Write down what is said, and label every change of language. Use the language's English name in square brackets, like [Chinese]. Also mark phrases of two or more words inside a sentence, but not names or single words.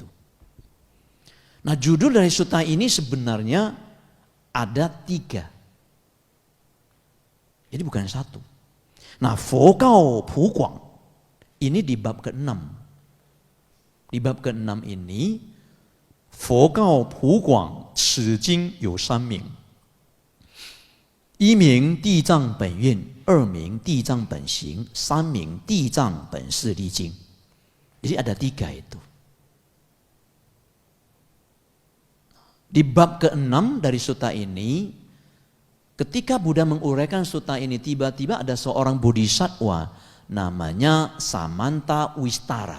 [Indonesian] Nah judul dari sutta ini sebenarnya ada 3. Jadi bukan satu. Nah [Chinese] 佛告普广 [Indonesian] ini di bab ke-6. Di bab ke-6 ini [Chinese] 佛告普广此经有三名. 一名地藏本愿，二名地藏本行，三名地藏本誓力经. [Indonesian] Jadi ada 3 itu. Di bab ke-6 dari sutta ini, ketika Buddha menguraikan sutta ini, tiba-tiba ada seorang bodhisattva namanya Samanta Wistara.